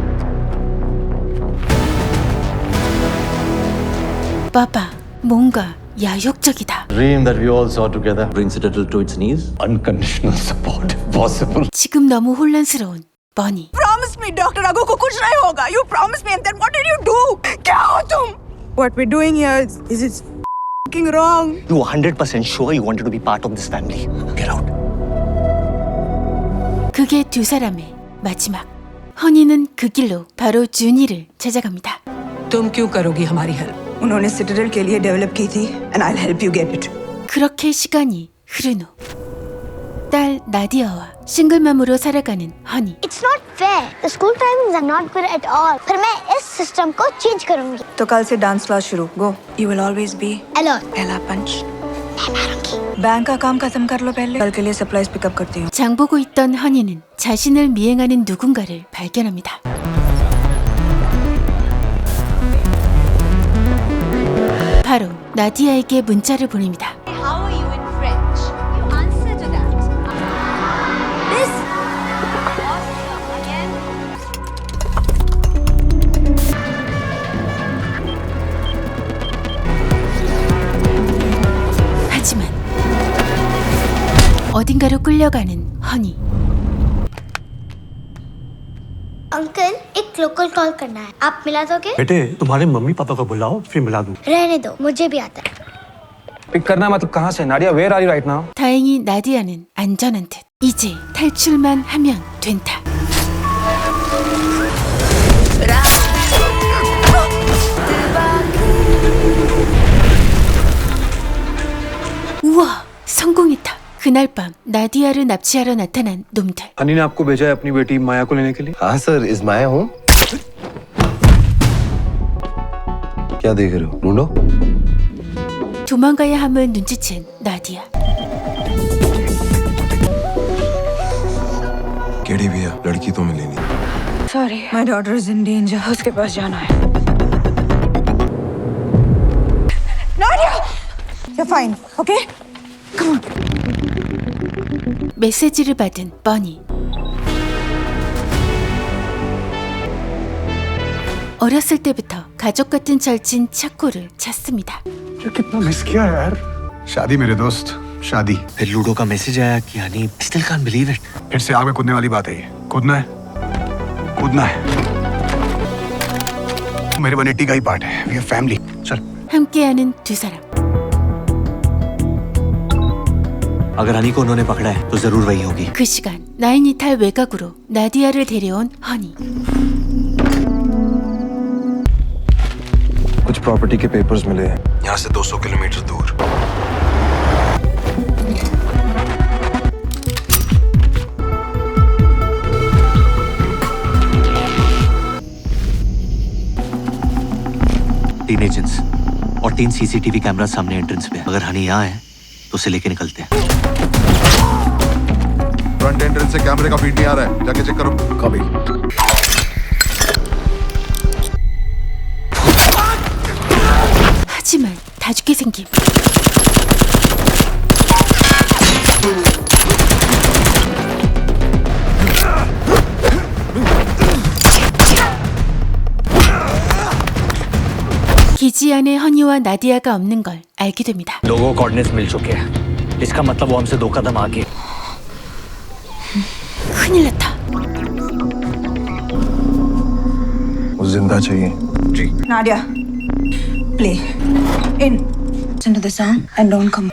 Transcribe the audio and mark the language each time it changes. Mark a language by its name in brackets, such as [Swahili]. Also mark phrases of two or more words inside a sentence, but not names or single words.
[Korean] 바바, 뭔가 야욕적이다. [English] Dream that we all saw together brings it to its knees. Unconditional support, if possible. [Korean] 지금 너무 혼란스러운 버니. [English] Promise me, [Hindi] Dr. Raghu को कुछ नहीं होगा. [English] You promised me, and then what did you do? [Hindi] क्या हो तुम? [English] What we're doing here is f***ing wrong. You 100% sure you wanted to be part of this family? Get out. [Korean] 그게 두 사람의 마지막. 허니는 그 길로 바로 준이를 찾아갑니다. [Hindi] तुम क्यों करोगी हमारी हेल्प? उन्होंने Citadel के लिए डेवलप की थी, [English] and I'll help you get it. [Korean] 그렇게 시간이 흐른 후 딸 나디아와 싱글맘으로 살아가는 허니. [English] It's not fair. The school timings are not good at all. [Hindi] पर मैं इस सिस्टम को चेंज करूंगी. तो कल से डांस क्लास शुरू. [English] Go. You will always be Alone. [Hindi] पहला पंच. बैंक का काम खत्म कर लो पहले. कल के लिए सप्लाईज पिकअप करती हूँ. [Korean] 장보고 있던 허니는 자신을 미행하는 누군가를 발견합니다. 바로 나디아에게 문자를 보냅니다. [English] How are you in French? You answer to that. This. Again. [Korean] 하지만 어딘가로 끌려가는 허니. [Hindi] अंकल एक लोकल कॉल करना है. आप मिला दोगे? बेटे तुम्हारे मम्मी पापा को बुलाओ फिर मिला दूं. रहने दो. मुझे भी आता है. पिक करना मतलब कहाँ से? नाडिया, [English] Where are you right now? [Korean] 다행히 나디아는 안전한 듯. 이제 탈출만 하면 된다. 우와, 성공했다. 그날 밤 나디아를 납치하러 나타난 놈들. [Hindi] हनी ने आपको भेजा है अपनी बेटी माया को लेने के लिए? हाँ सर, इज माया हूँ. क्या देख रहे हो? ढूंढो. [Korean] 도망가야 함을 눈치챈 나디아. [Hindi] केड़ी भी है लड़की तो मिली नहीं. [English] Sorry. My daughter is in danger. [Hindi] उसके पास जाना है. [English] Nadia! You're fine. Okay? Come on. [Korean] 메시지를 받은 버니. 어렸을 때부터 가족 같은 절친 차코를 찾습니다. [Hindi] कितना मिस किया यार. शादी मेरे दोस्त, शादी. फिर लूडो का मैसेज आया कि हनी [English] still can't believe it. [Hindi] फिर से आग में कूदने वाली बात है ये. कूदना है, कूदना है. मेरे वनेटी का ही पार्ट है. [English] We are family. [Hindi] चल. [Korean] 함께하는 두 사람. [Hindi] अगर हनी को उन्होंने पकड़ा है तो जरूर वही होगी. [Korean] 그 시간 나이니탈 외곽으로 나디아를 데려온 허니. [Hindi] कुछ प्रॉपर्टी के पेपर्स मिले हैं यहाँ से 200 किलोमीटर दूर. तीन एजेंट्स और 3 सीसीटीवी कैमरा सामने एंट्रेंस पे. अगर हनी यहाँ है तो उसे लेके निकलते हैं. फ्रंट एंट्रेंस से कैमरे का फीड नहीं आ रहा है. जाके चेक करो. कभी. [Korean] 하지만 다 죽게 생김. 기지 안에 허니와 나디아가 없는 걸 알게 됩니다. [Hindi] लोगों को कोऑर्डिनेट्स मिल चुके हैं. इसका मतलब वो हमसे 2 कदम आगे. [Korean] 큰일 났다. [Hindi] वो जिंदा चाहिए. जी. [English] Nadia, play. In. Listen to the song and don't come.